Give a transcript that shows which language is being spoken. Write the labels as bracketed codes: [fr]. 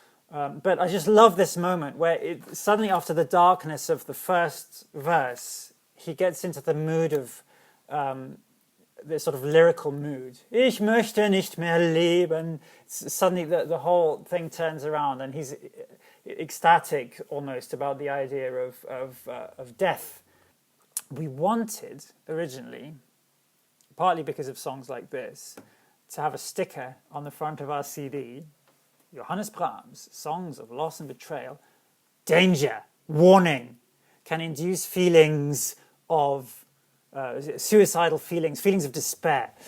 [en] But I just love this moment where suddenly after the darkness of the first verse, he gets into the mood of the sort of lyrical mood. [de] Ich möchte nicht mehr leben. [en] Suddenly the whole thing turns around and ecstatic almost about the idea of death. We wanted originally, partly because of songs like this, to have a sticker on the front of our CD, Johannes Brahms, Songs of Loss and Betrayal, danger, warning, can induce feelings of suicidal feelings of despair.